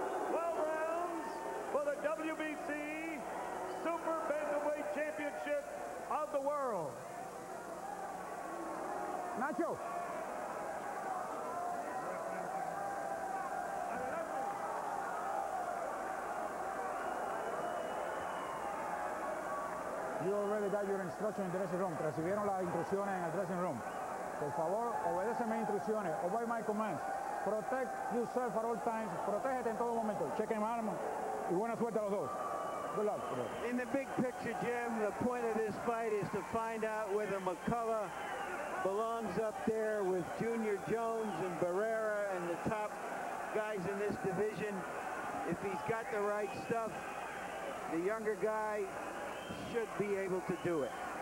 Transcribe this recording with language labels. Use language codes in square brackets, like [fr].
[en] 12 rounds for the WBC Super Bantamweight Championship of the world. Nacho. You already got your instruction in the dressing room. [es] Recibieron las instrucciones en el dressing room. Por favor, obedece mis instrucciones. [en] Obey my commands. Protect yourself at all times. [es] Protégete en todo momento. Chequen armas y buena suerte a los dos. [en] Good luck. In the big picture, Jim, the point of this fight is to find out whether McCullough belongs up there with Junior Jones and Barrera and the top guys in this division. If he's got the right stuff, the younger guy should be able to do it.